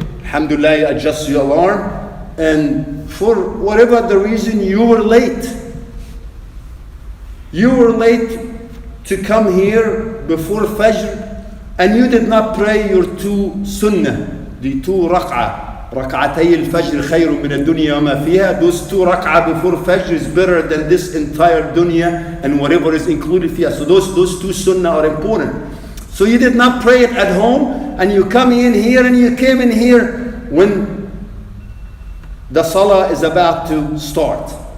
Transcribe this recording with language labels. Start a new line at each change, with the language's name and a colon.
English: Alhamdulillah, you adjust your alarm. And for whatever the reason, you were late. You were late to come here before Fajr, and you did not pray your 2 sunnah, the 2 rak'ah.
Arabic: ركعتي الفجر خير من الدنيا وما فيها.
English: Those 2 rak'ah before Fajr is better than this entire dunya and whatever is included here. So those 2 sunnah are important. So you did not pray it at home, and you come in here, and you came in here when the salah is about to start.